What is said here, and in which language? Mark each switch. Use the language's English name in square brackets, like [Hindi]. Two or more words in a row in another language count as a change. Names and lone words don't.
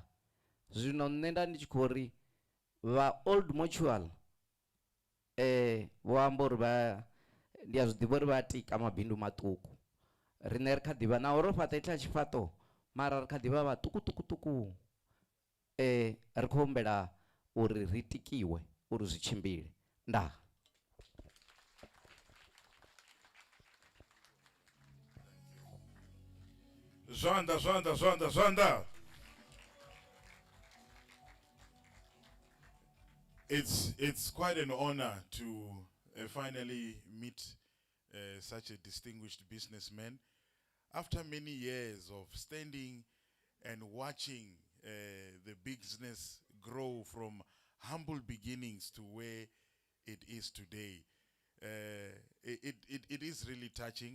[Venda] Zwino nṋe nda ndi tshi khou ri vha Old Mutual vho amba uri ndi a zwi ḓivha uri vha tika mabindu maṱuku, riṋe ri kha ḓivha naho ro fhaṱa hetshila tshifhaṱo mara ri kha ḓivha vhaṱukuṱukuṱuku. Ri khou humbela uri ri tikiwe uri zwi tshimbile. Ndaa. Zwanda. [English] It's quite an honor to finally meet such a distinguished businessman. After many years of standing and watching the business grow from humble beginnings to where it is today, it is really touching.